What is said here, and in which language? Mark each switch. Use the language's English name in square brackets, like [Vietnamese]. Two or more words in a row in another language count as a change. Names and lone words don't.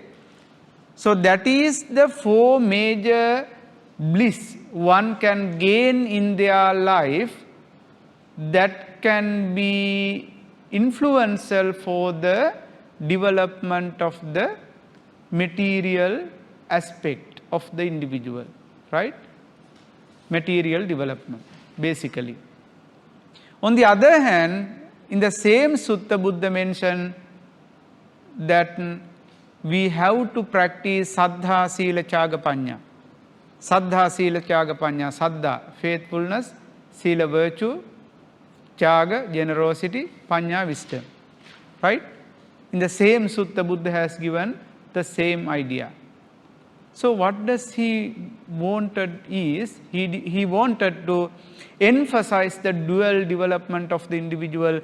[English] So that is the 4 major bliss one can gain in their life that can be influential for the development of the material aspect of the individual, right? Material development, basically. On the other hand, in the same sutta, Buddha mentioned that we have to practice [Pali] saddha, sila, chaga, panya. Saddha, sila, chaga, panya. [English] Saddha, faithfulness. Sila, virtue. Chaga, generosity. Panya, wisdom. Right? In the same sutta, Buddha has given the same idea. So what does he wanted is, he wanted to emphasize the dual development of the individual.